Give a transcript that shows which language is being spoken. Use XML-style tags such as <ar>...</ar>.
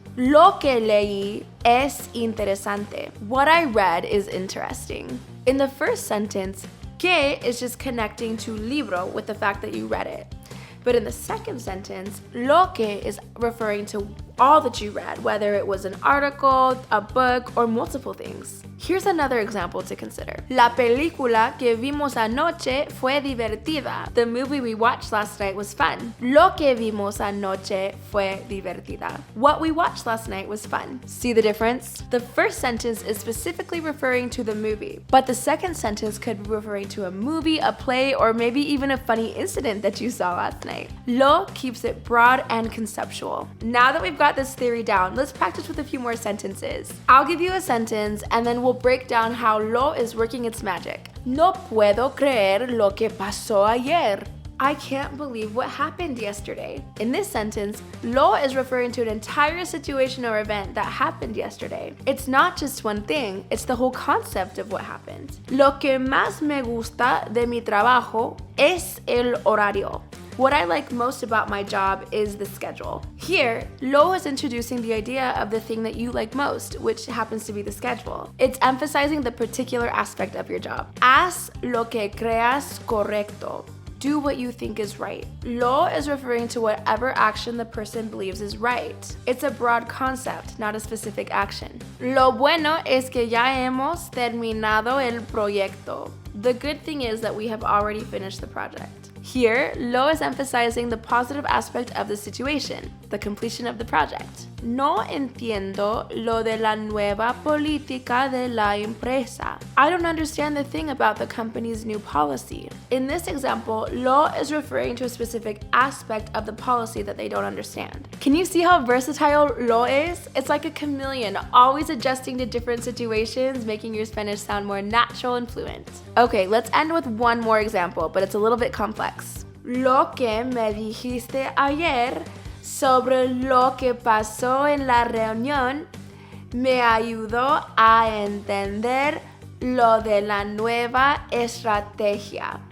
<es>Lo que leí es interesante.</es> <en>What I read is interesting. In the first sentence, que is just connecting to libro with the fact that you read it. But in the second sentence, lo que is referring to all that you read, whether it was an article, a book, or multiple things. Here's another example to consider.</en> <es>La película que vimos anoche fue divertida.</es> <en>The movie we watched last night was fun.</en> <es>Lo que vimos anoche fue divertida.</es> <en>What we watched last night was fun. See the difference? The first sentence is specifically referring to the movie, but the second sentence could be referring to a movie, a play, or maybe even a funny incident that you saw last night. Lo keeps it broad and conceptual. Now that we've got this theory down, let's practice with a few more sentences. I'll give you a sentence and then we'll break down how lo is working its magic.</en> <es>No puedo creer lo que pasó ayer.</es> <en>I can't believe what happened yesterday. In this sentence, lo is referring to an entire situation or event that happened yesterday. It's not just one thing, it's the whole concept of what happened.</en> <es>Lo que más me gusta de mi trabajo es el horario.</es> <en>What I like most about my job is the schedule. Here, lo is introducing the idea of the thing that you like most, which happens to be the schedule. It's emphasizing the particular aspect of your job.</en> <es>Haz lo que creas correcto.</es> <en>Do what you think is right. Lo is referring to whatever action the person believes is right. It's a broad concept, not a specific action.</en> <es>Lo bueno es que ya hemos terminado el proyecto.</es> <en>The good thing is that we have already finished the project. Here, lo is emphasizing the positive aspect of the situation, the completion of the project.</en> <es>No entiendo lo de la nueva política de la empresa.</es> <en>I don't understand the thing about the company's new policy. In this example, lo is referring to a specific aspect of the policy that they don't understand. Can you see how versatile lo is? It's like a chameleon, always adjusting to different situations, making your Spanish sound more natural and fluent. Okay, let's end with one more example, but it's a little bit complex.</en> <es>Lo que me dijiste ayer sobre lo que pasó en la reunión me ayudó a entender lo de la nueva estrategia.</es>